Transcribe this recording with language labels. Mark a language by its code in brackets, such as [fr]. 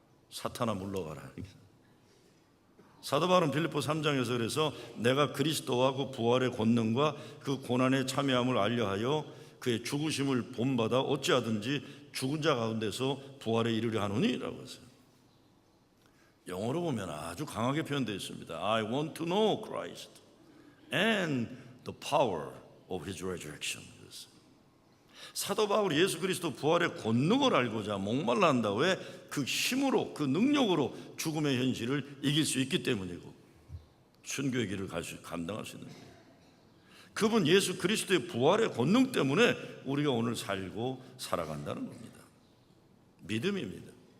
[ko] 사탄아 물러가라. 사도 바울은 빌립보 3장에서 그래서 내가 그리스도와 그 부활의 권능과 그 고난에 참여함을 알려하여 그의 죽으심을 본받아 어찌하든지 죽은 자 가운데서 부활에 이르려 하노니 라고 했어요. 영어로 보면 아주 강하게 표현되어 있습니다. [en] I want to know Christ and the power of His resurrection. [ko] 사도 바울이 예수 그리스도 부활의 권능을 알고자 목말라 한다. 왜? 그 힘으로, 그 능력으로 죽음의 현실을 이길 수 있기 때문이고 순교의 길을 감당할 수 있는 거예요. 그분 예수 그리스도의 부활의 권능 때문에 우리가 오늘 살고 살아간다는 겁니다. 믿음입니다.